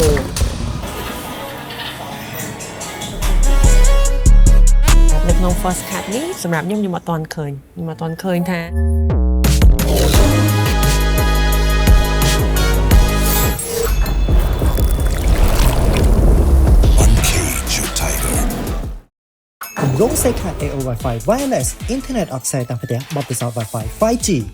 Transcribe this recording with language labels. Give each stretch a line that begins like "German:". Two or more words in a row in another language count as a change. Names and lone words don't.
Khmer: នៅក្នុង
English: first cut
Khmer: នេះសម្រាប់ខ្ញុំអត់ទាន់ឃើញថា គម្រោង Seika AO
English: Wi-Fi Wireless Internet of Things
Khmer: តាមផ្ទះបទពិសោធន៍ Wi-Fi 5G